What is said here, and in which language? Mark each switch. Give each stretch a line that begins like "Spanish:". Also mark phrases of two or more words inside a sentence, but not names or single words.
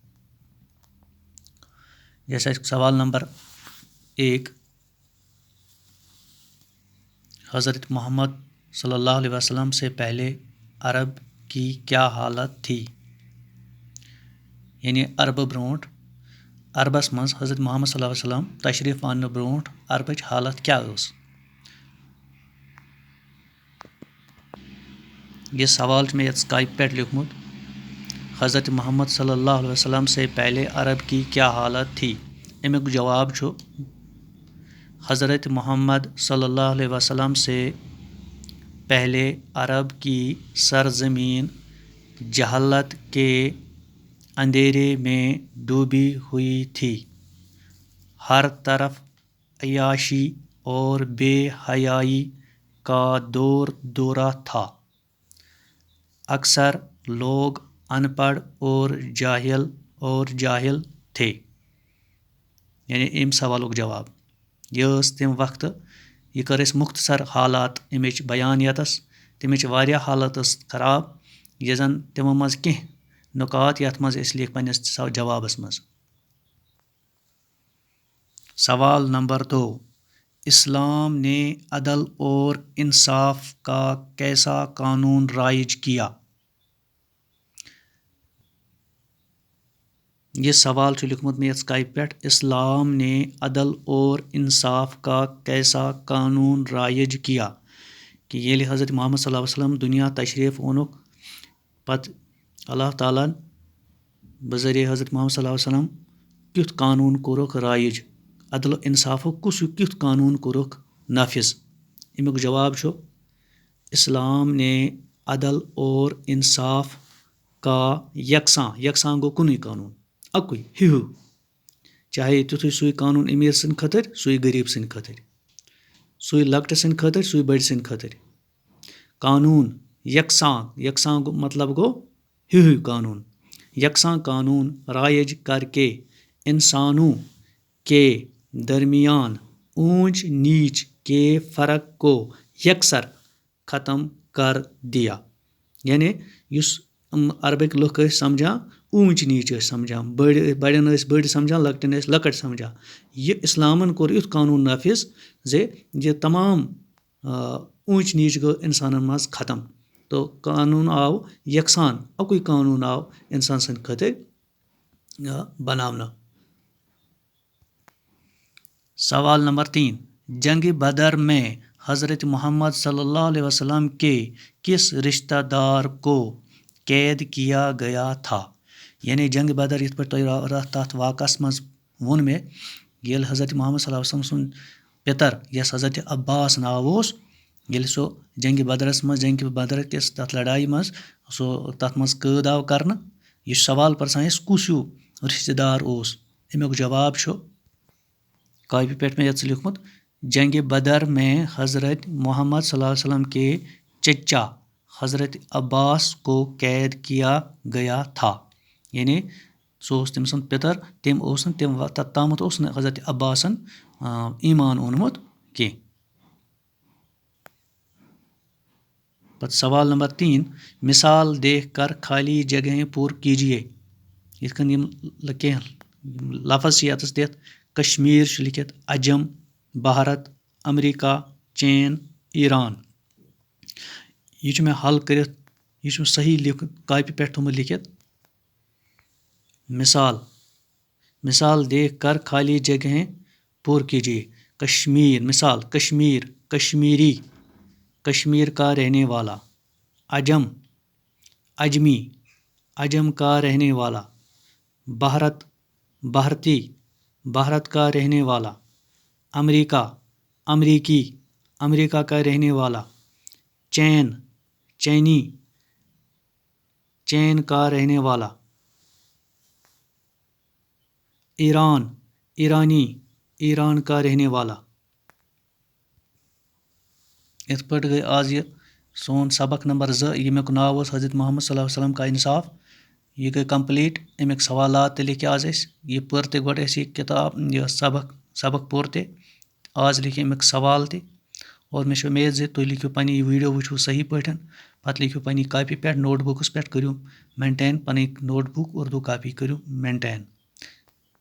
Urdu: جیسا سوال نمبر 1، حضرت محمد صلی اللہ علیہ وسلم سے پہلے عرب کی کیا حالت تھی؟
Kashmiri: یعنی عرب برونٹھ عربس منٛز حضرت محمد صلی اللہ علیہ وسلم تشریف اننہٕ برونٹھ عربٕچ حالت کیا ٲس؟ یہ سوال چھُ مےٚ یتھ سکائپ پٮ۪ٹھ لیوکھمُت۔
Urdu: حضرت محمد صلی اللہ علیہ وسلم سے پہلے عرب کی کیا حالت تھی؟
Kashmiri: امیُک جواب چھُ
Urdu: حضرت محمد صلی اللہ علیہ وسلم سے پہلے عرب کی سرزمین جہالت کے اندھیرے میں ڈوبی ہوئی تھی۔ ہر طرف عیاشی اور بے حیائی کا دورہ تھا۔ اکثر لوگ ان پڑھ اور جاہل تھے۔
Kashmiri: یعنی امہِ سوالُک جواب یہ ٲس تمہِ وقتہٕ، یہ کٔر اَسہِ مختصر حالات امِچ بیان ییٚتس۔ تمِچ واریاہ حالت ٲس خراب، یہِ زن تِمو منٛز کینٛہہ نکات یتھ منٛز أسۍ لیکھ پننِس جوابس منٛز۔
Urdu: سوال نمبر 2، اسلام نے عدل اور انصاف کا کیسا قانون رائج کیا؟
Kashmiri: یہ سوال چھُ لیوکھمُت مےٚ یتھ سکائپ پٮ۪ٹھ۔
Urdu: اسلام نے عدل اور انصاف کا کیسا قانون رائج کیا؟
Kashmiri: کہ ییٚلہِ حضرت محمد صلی اللہ علیہ وسلم دُنیا تشریف اوٚنُکھ، پتہٕ اللہ تعالیٰ ہن بذریعہ حضرت محمد صلی اللہ علیہ وسلم کیُتھ قانون کوٚرُکھ رائج، عدل و انصافُک کیُتھ قانون کوٚرُکھ نافذ؟ امیُک جواب چھُ
Urdu: اسلام نے عدل اور انصاف کا یکساں
Kashmiri: گوٚو کُنُے قانون، اکُے ہیوٗ، چاہے تیُتھُے سُے قانون أمیٖر سٕنٛدِ خٲطرٕ سُے غریٖب سٕنٛدِ خٲطرٕ، سُے لۄکٹہِ سٕنٛدِ خٲطرٕ سُے بٔڑِ سٕنٛدِ خٲطرٕ۔ قانون یکساں مطلب گوٚو ہیوٗ قانون، یکساں قانون رائج کر کے انسانوں کے درمیان اونچ نیچ کے فرق کو یکسر ختم کر دیا۔ یعنی یُس عربٕکۍ لُکھ ٲسۍ سمجھان اونچ نیچ ٲسۍ سمجھان، بڑٮ۪ن ٲسۍ بٔڑۍ سمجھان، لۄکٹٮ۪ن ٲسۍ لۄکٕٹۍ سمجھان۔ یہِ اسلامن کوٚر یُتھ قانون نافذ زِ یہِ تمام اونچ نیچ گوٚو انسانن منٛز ختم، تہٕ قانون آو یکسان، اکُے قانون آو انسان سٕنٛدِ خٲطرٕ بناونہٕ۔
Urdu: سوال نمبر 3، جنگ بدر میں حضرت محمد صلی اللہ علیہ وسلم کے کس رشتہ دار کو قید کیا گیا تھا؟
Kashmiri: یعنی جنگ بدر یِتھ پٲٹھۍ تۄہہِ تتھ واقعس منٛز ووٚن مےٚ، ییٚلہِ حضرت محمد صلی اللہ علیہ وسلم سُنٛد پِتر یس حضرت عباس ناو اوس، ییٚلہِ سُہ جنگِ بدر کِس تتھ لڑایہِ منٛز سُہ تتھ منٛز قٲد آو کرنہٕ، یہِ چھُ سوال پرژھان اَسہِ کُس ہیوٗ رشتہٕ دار اوس؟ امیُک جواب چھُ کاپی پٮ۪ٹھ مےٚ ییٚتس لیوکھمُت،
Urdu: جنگ بدر میں حضرت محمد صلی اللہ علیہ وسلم کے چچا حضرت عباس کو قید کیا گیا تھا۔
Kashmiri: یعنی سُہ اوس تٔمۍ سُنٛد پِتر، تٔمۍ اوس نہٕ توٚتامَتھ اوس نہٕ حضرت عباسن ایمان اوٚنمُت کینٛہہ۔
Urdu: پتہٕ سوال نمبر 3، مثال دیکھ کر خالی جگہیں پُر کیجیے۔
Kashmiri: یِتھ کٔنۍ یِم کینٛہہ لفظ چھِ ییٚتس دِتھ، کشمیٖر چھُ لیکھِتھ، عجم، بھارت، امریکہ، چین، ایران۔ یہِ چھُ مےٚ حل کٔرِتھ، یہِ چھُ صحیح کاپی پٮ۪ٹھ تھوٚمُت لیکھِتھ۔
Urdu: مثال دیکھ کر خالی جگہیں پُر کیجیے۔ کشمیر، مثال کشمیر، کشمیری، کشمیر کا رہنے والا۔ عجم، اجمی، عجم کا رہنے والا۔ بھارت، بھارتی، بھارت کا رہنے والا۔ امریکہ، امریکی، امریکہ کا رہنے والا۔ چین، چینی، چین کا رہنے والا۔ ایران، ایرانی، ایران کا رہنے والا۔
Kashmiri: یِتھ پٲٹھۍ گٔے آز یہِ سون سبق نمبر 2 ییٚمیُک ناو اوس حضرت محمد صلی اللہ علیہ وسلم کا انصاف. یہِ گٔے کمپلیٖٹ. اَمِکۍ سوالات تہِ لیکھۍ آز اَسہِ. یہِ پٔر تہِ گۄڈٕ اَسہِ یہِ کِتاب یہِ سبق پوٚر تہِ. آز لیکھۍ اَمِکۍ سوال تہِ. اور مےٚ چھِ اُمید زِ تُہۍ لیکھِو پنٕنۍ یہِ ویٖڈیو وٕچھِو صحیح پٲٹھۍ. پَتہٕ لیکھِو پنٛنہِ کاپی پٮ۪ٹھ نوٹ بُکَس پٮ۪ٹھ کٔرِو مینٹین پَنٕنۍ
English: note book
Kashmiri: اُردو کاپی کٔرِو مینٹین.